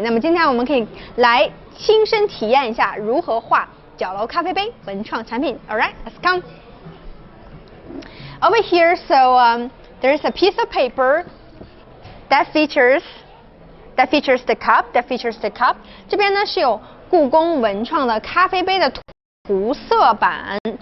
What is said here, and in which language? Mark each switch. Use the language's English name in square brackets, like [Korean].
[Chinese] 那么今天我们可以来亲身体验一下如何画角楼咖啡杯文创产品。 [English] All right, let's come. Over here, so there's a piece of paper that features the cup. [Chinese] 这边呢是有故宫文创的咖啡杯的涂色版。